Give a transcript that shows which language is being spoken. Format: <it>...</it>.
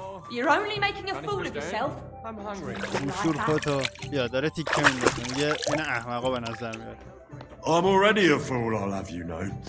<en>You're only making a fool of yourself. I'm hungry.</en> <fa>شور خودتو بیا داره تیکه میندازه. میگه این احمقا به نظر میاد.</fa> <en>I'm already a fool, I'll have you know.</en>